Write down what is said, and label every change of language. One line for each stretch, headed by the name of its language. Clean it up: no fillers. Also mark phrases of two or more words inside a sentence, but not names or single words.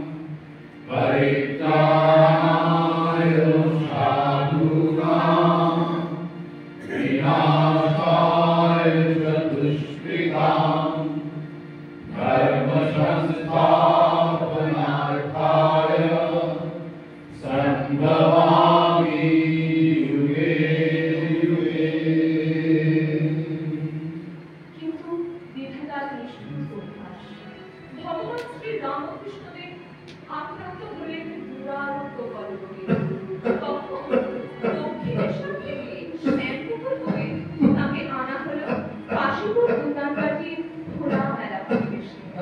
Sanskrit: परित्राणाय साधूनां विनाशाय च दुष्कृतां धर्म संस्थापनार्थाय संभवामि युगे युगे।
Bangla: কিন্তু বিধাতার নিষ্ঠুর অভ্যাস, ভগবান শ্রী রামকৃষ্ণদেব আক্রান্ত হলেন দুরারোগ্য কলরোগে। তখন দক্ষিণেশ্বর থেকে শ্যামপুকুর হয়ে তাকে আনা হলো কাশীপুর উদ্যানবাটির ঘোড়া মেলা পরিবেশে।